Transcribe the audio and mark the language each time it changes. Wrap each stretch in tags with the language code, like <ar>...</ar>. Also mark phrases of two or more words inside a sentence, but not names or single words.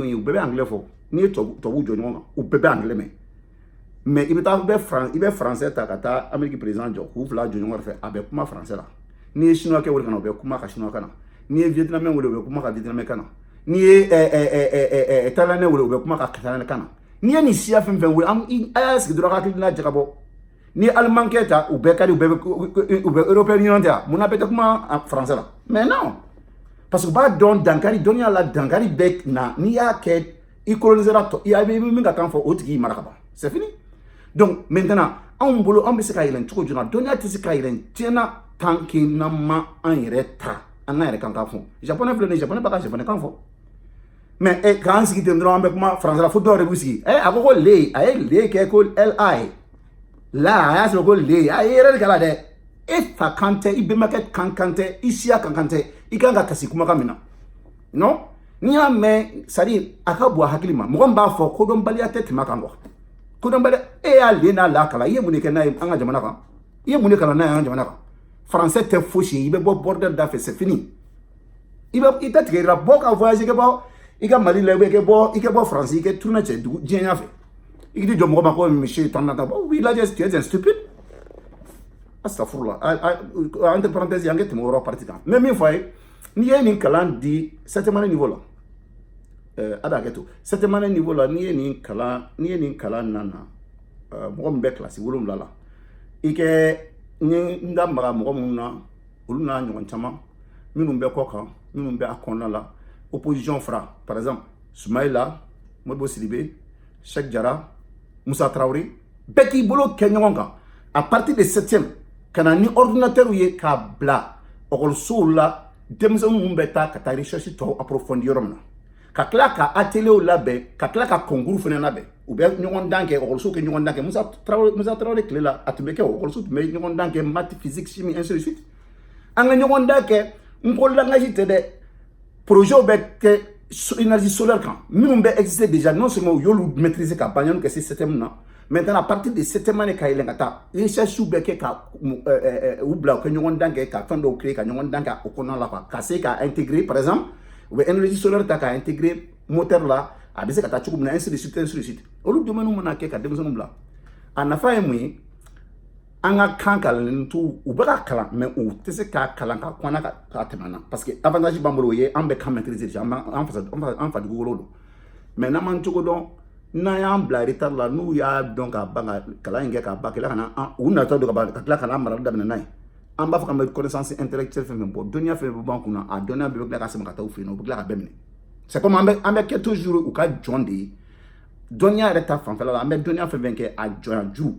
<bm>ye u bɛɛ bɛ anglais fɔ n'i ye tubabuw jɔ ɲɔgɔn kan u bɛɛ bɛ anglais mɛn mais i bɛ français ta ka taa Amérique président jɔ k'u fila jɔ ɲɔgɔn fɛ a bɛ kuma français la n'i ye chinois kɛ wele ka na u bɛ kuma ka chinois kan na n'i ye vietnamien wele u bɛ kuma ka vietnamien kan na n'i ye thaïlandais wele u bɛ kuma ka thaïlandais kan na n'i ye nin siya fɛn fɛn wele a y'a sigi dɔrɔn hakilina jagabɔ n'i ye allemand kɛ ta u bɛɛ ka di u bɛ européen union ta mun na bɛɛ tɛ kuma français la</bm> <fr>mais non parce que</fr> <bm>u b'a dɔn dankari dɔnniya la dankari bɛ na n'i y'a kɛ i colonisera i bɛ min ka kan fɔ o tigi mara ka ban</bm> <fr>c'est fini donc maintenant</fr> <bm>anw bolo an bɛ se ka yɛlɛn cogo jumɛn dɔnniya tɛ se ka yɛlɛn diɲɛna</bm> <fr>tant que</fr> <bm>n'an ma an yɛrɛ ta an ka yɛrɛ kan fɔ japonais filɛ nin ye japonais b'a ka japonais kan fɔ mais k'an sigi ten dɔrɔn an bɛ kuma français la fo dɔw yɛrɛ b'u sigi a ko le a ye le kɛ ko li la a y'a sɔrɔ ko le a ye yɛrɛ de k'a la dɛ e fa kan tɛ i bɛnbakɛ kan tɛ i siya kan tɛ i kan ka kasi kumakan min na non n'i y'a mɛn</bm> <fr>c'est à dire</fr> <bm>a ka bon a hakili ma mɔgɔ min b'a fɔ kodɔnbaliya tɛ tɛmɛ kan quoi kodɔnbaliya e y'a le n'a la kalan i ye mun de kɛ n'a ye an ka jamana kan i ye mun de kalan n'a ye an ka jamana kan français tɛ fosi ye i bɛ bɔ bordel da fɛ</bm> <fr>c'est fini</fr> <bm>i tɛ tigɛ i la bɔ ka voyage kɛ bɔ i ka Mali la i kɛ bɔ France i kɛ tourner cɛ dugu diɲɛ ɲɛfɛ i k'i jɔ mɔgɔ ma ko monsieur tan nata</bm> <fr>bon oui</fr> <bm>lajɛ</bm> <fr>tu es un stupide</fr> <bm>astafurla</bm> <fr>entre parenthèses</fr> <bm>an kɛ tɛmɛ o yɔrɔ parti kan mais min fɔ a ye n'i ye nin kalan di</bm> <fr>septième année niveau</fr> <bm>la a b'a kɛ to</bm> <fr>septième année niveau</fr> <bm>la n'i ye nin kalan nana mɔgɔ min bɛ kilasi 7 la i kɛ n da maga mɔgɔ minnu na olu n'a ɲɔgɔn caman minnu bɛ kɔ kan minnu bɛ a kɔnɔna la opposition fara par exemple Soumaïla Modibo Sidibé Cheikh Jara Moussa Traoré bɛɛ k'i bolo kɛ ɲɔgɔn kan</bm> <fr>à partir de 7e</fr> <bm>ka na ni ordinateur ye k'a bila ɔkɔlisow la denmisɛnninw minnu bɛ taa ka taa recherche tɔw approfondir yɔrɔ min na ka tila ka atelier labɛn ka tila ka concours fana labɛn u bɛ ɲɔgɔn dan kɛ ɔkɔlisow kɛ ɲɔgɔn dan kɛ Moussa Traoré tile la a tun bɛ kɛ ɔkɔlisow tun bɛ ɲɔgɔn dan kɛ</bm> <fr>maths physique chimie ainsi de suite</fr> <bm>an ka ɲɔgɔn dan kɛ n ko langage tɛ dɛ projet bɛ kɛ</bm> <fr>énergie solaire</fr> <bm>kan minnu bɛ exister</bm> <fr>déjà non seulement</fr> <bm>u y'olu maîtriser ka ban yanni ka se 7e na</bm> <fr>maintenant à partir de 7e année</fr> <bm>ka yɛlɛn ka taa recherche bɛ kɛ ka u bila u kɛ ɲɔgɔn dan kɛ ka fɛn dɔw créer ka ɲɔgɔn dan kɛ o kɔnɔna la quoi ka se ka intégrer</bm> <fr>par exemple</fr> <bm>u bɛ</bm> <fr>énergie solaire</fr> <bm>ta ka intégrer moteur la a bɛ se ka taa cogo min na</bm> <fr>ainsi de suite</fr> <bm>olu domaine mana kɛ ka denmisɛnninw bila a nafa ye mun ye an ka kan kalanlen tu u bɛ ka kalan mais u tɛ se k'a kalan ka kɔnna ka tɛmɛ na</bm> <fr>parce que avantage</fr> <bm>b'an bolo o ye an bɛ kan maîtriser an fa dugukolo don mais n'an m'an cogo dɔn n'an y'an bila retard la n'u y'a dɔn ka ban ka kalan in kɛ ka ban ka na u natɔ don ka ban ka tila ka n'an marali daminɛ n'a ye an b'a fɔ k'an bɛ</bm> <fr>connaissance intellectuelle</fr> <bm>fɛn fɛn bɔ dɔnniya fɛn fɛn b'an kunna a dɔnniya bɛɛ bɛ tila ka sɛbɛn ka taa u fɛ yen nɔ u bɛ tila ka bɛɛ minɛ</bm> <fr>c'est comme</fr> <bm>an bɛ kɛ toujours u ka jɔn de ye dɔnniya yɛrɛ ta fanfɛla la an bɛ dɔnniya fɛn fɛn kɛ a jɔnya ju</bm>